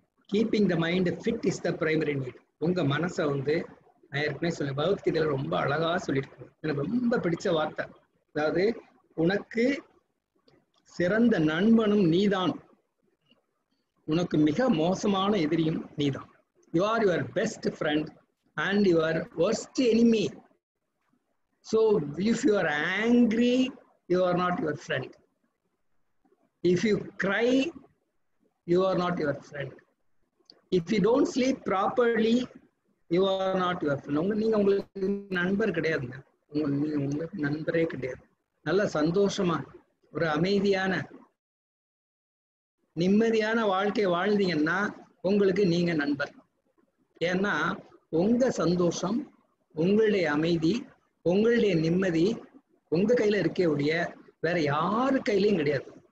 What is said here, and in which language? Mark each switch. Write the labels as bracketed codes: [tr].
[en] Keeping the mind fit is the primary need. [ta] உங்க மனசை வந்து நான் ஏற்கனவே சொல்லி பகவத்கீதையில ரொம்ப அழகா சொல்லியிருக்கேன், எனக்கு ரொம்ப பிடிச்ச வார்த்தை. அதாவது உனக்கு சிறந்த நண்பனும் நீதான், உனக்கு மிக மோசமான எதிரியும் நீதான். [en] You are your best friend and your worst enemy. So if you are angry, you are not your friend. If you cry, you are not your friend. If you don't sleep properly, you are not your friend. [ta] நீங்க உங்களுக்கு நண்பர் கிடையாதுங்க, உங்களுக்கு நண்பரே கிடையாது. நல்ல சந்தோஷமா ஒரு அமைதியான நிம்மதியான வாழ்க்கை வாழ்ந்தீங்கன்னா உங்களுக்கு நீங்க நண்பர். ஏன்னா உங்க சந்தோஷம், உங்களுடைய அமைதி, உங்களுடைய நிம்மதி உங்க கையில இருக்கே ஒழிய வேற யாரு கையிலையும் கிடையாது.